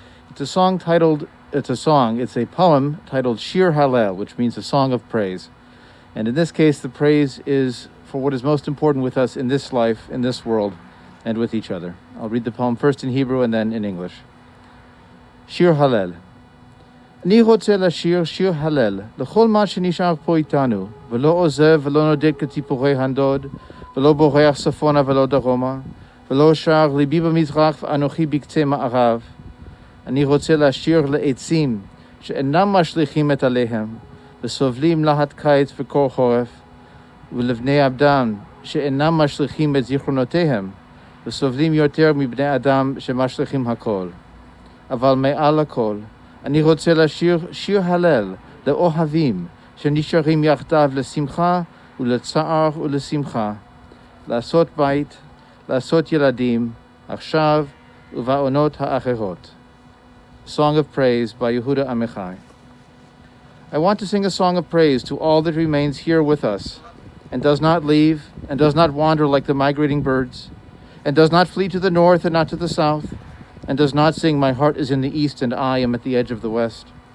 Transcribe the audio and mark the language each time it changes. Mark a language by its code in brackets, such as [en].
[en] It's a poem titled Shir Hallel, which means a song of praise. And in this case, the praise is for what is most important with us in this life, in this world, and with each other. I'll read the poem first in Hebrew and then in English. Shir Hallel. [he] אני רוצה לשיר שיר הלל לכל מה שנשאר פה איתנו, ולא עוזב ולא נודד כציפורי הנדוד, ולא בורח צפונה ולא דרומה, ולא שר ליבי במזרח ואנוכי בקצה מערב. אני רוצה לשיר לעצים שאינם משליכים את עליהם, וסובלים להט קיץ וקור חורף, ולבני אדם שאינם משליכים את זיכרונותיהם, וסובלים יותר מבני אדם שמשליכים הכל. אבל מעל הכל, אני רוצה לשיר שיר הלל לאוהבים שנשארים יחדיו לשמחה ולצער ולשמחה, לעשות בית, לעשות ילדים, עכשיו ובעונות האחרות. [en] Song of Praise by Yehudah Amichai. I want to sing a song of praise to all that remains here with us, and does not leave, and does not wander like the migrating birds, and does not flee to the north and not to the south, and does not sing, my heart is in the east and I am at the edge of the west.